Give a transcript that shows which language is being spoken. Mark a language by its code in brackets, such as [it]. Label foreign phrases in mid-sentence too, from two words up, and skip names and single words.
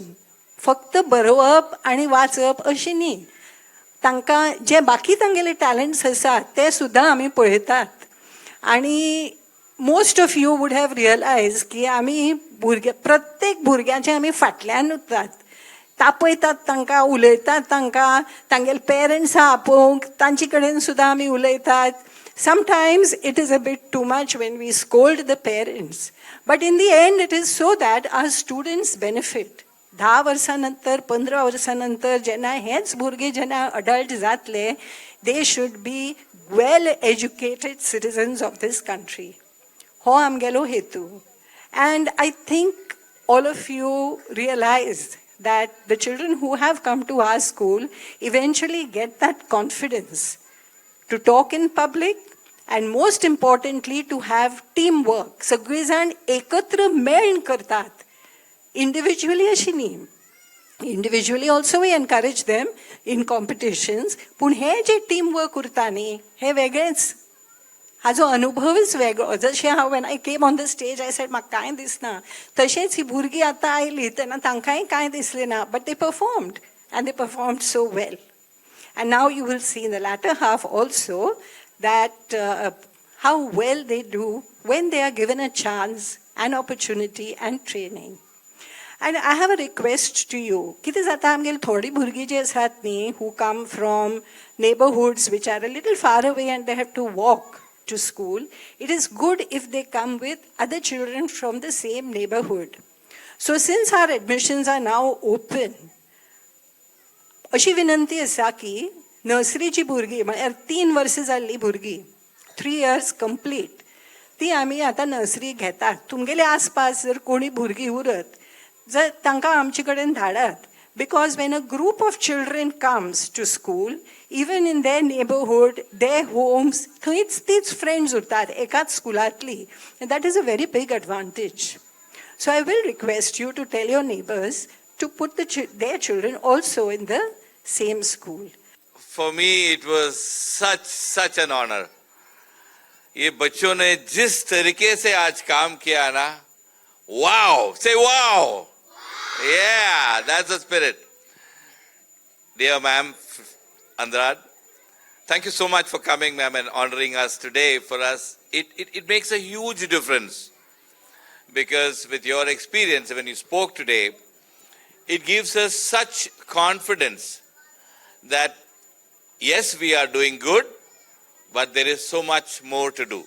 [kok] फक्त बरोवप आनी वाचप अशी न्ही, तांकां जे बाकी तांगेले टॅलंट्स आसात ते सुद्दां आमी पळयतात. आनी [en] most of you would have realize [kok] की आमी प्रत्येक भुरग्याचे आमी फाटल्यान उरतात, तापयतात तांकां, उलयतात तांकां, तांगेले पेरंट्स आहा आपोवंक तांचे कडेन सुद्दां आमी उलयतात. [en] Sometimes it is a bit too much when we scold the parents. But in the end it is so that our students benefit. [kok] 10 वर्सांनंतर 15 वर्सांनंतर जेन्ना हेच भुरगे जेन्ना अडल्ट जातले, [en] they should be well educated citizens of this country. [kok] हो आमगेलो हेतू. [en] And I think all of you realize that the children who have come to our school eventually get that confidence to talk in public, and most importantly to have teamwork. [kok] सगळे जाण एकत्र मेळून करतात, individually अशी न्ही. [en] Individually also we encourage them in competitions, [kok] पूण हे जे टीमवर्क उरता न्ही, हे वेगळेच. हाजो अनुभवच वेगळो. जशें हांव [en] when I came on the stage I said [kok] म्हाका कांय दिसना, तशेंच ही भुरगीं आतां आयलीं तेन्ना तांकांय कांय दिसलें ना, [en] but they performed and they performed so well. And now you will see in the latter half also that how well they do when they are given a chance, an opportunity and training. And I have a request to you. [kok] कितें जाता आमगेली थोडी भुरगीं जी आसात न्ही, [en] who come from neighborhoods which are a little far away and they have to walk to school, it is good if they come with other children from the same neighborhood. So since our admissions are now open, [kok] अशी विनंती आसा की नर्सरीची भुरगीं म्हळ्यार 3 वर्सां जाल्ली भुरगीं, [en] 3 years complete, [kok] ती आमी आतां नर्सरी घेतात. तुमगेले आसपास जर कोणी भुरगीं उरत जर तांकां आमचे कडेन धाडात. [en] Because when a group of children comes to school, even in their neighborhood, their homes, [kok] थंयच तीच फ्रेंड्स उरतात एकाच स्कुलांतली. [en] And that is a very big advantage. So I will request you to tell your neighbors to put their children also in the same school. For me it was such an honor. [hi] ये बच्चों ने जिस तरीके से आज काम किया ना, [en] wow, say wow. Yeah, that's the spirit. Dear ma'am, Andrad, thank you so much for coming, ma'am, and honoring us today. For us, it makes a huge difference because with your experience, when you spoke today, it gives us such confidence that yes, we are doing good, but there is so much more to do.